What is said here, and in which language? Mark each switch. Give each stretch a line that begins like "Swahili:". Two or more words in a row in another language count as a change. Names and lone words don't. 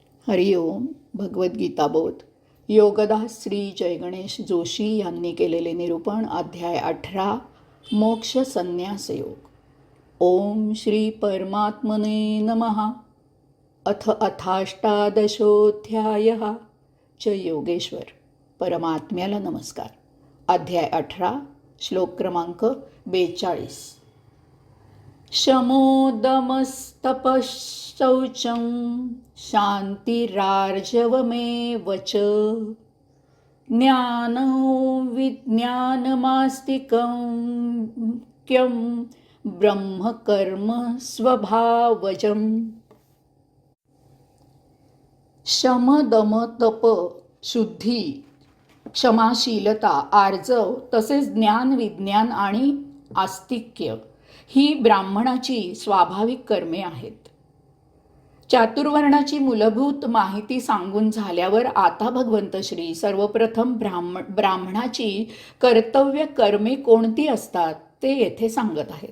Marathi: हरिओम. भगवद्गीता बोध. योगदास श्री जयगणेश जोशी यांनी केलेले निरूपण. अध्याय 18. मोक्ष संन्यास योग.
Sanskrit: ओम श्री परमात्मने नमः. अथ अथाष्टादशोऽध्यायः. च योगेश्वर.
Marathi: परमात्म्याला नमस्कार. अध्याय 18. श्लोक क्रमांक 42.
Sanskrit: शमोदमस्तपश्चौचं शान्तिरार्जवमेव च ज्ञानो विज्ञानमास्तिकं क्यं ब्रह्मकर्म स्वभावजम्.
Marathi: शम दम तप शुद्धी, क्षमाशीलता, आर्जव तसेच ज्ञान विज्ञान आणि आस्तिक्य ही ब्राह्मणाची स्वाभाविक कर्मे आहेत. चातुर्वर्णाची मूलभूत माहिती सांगून झाल्यावर आता भगवंत श्री सर्वप्रथम ब्राह्मणाची कर्तव्य कर्मे कोणती असतात ते येथे सांगत आहेत.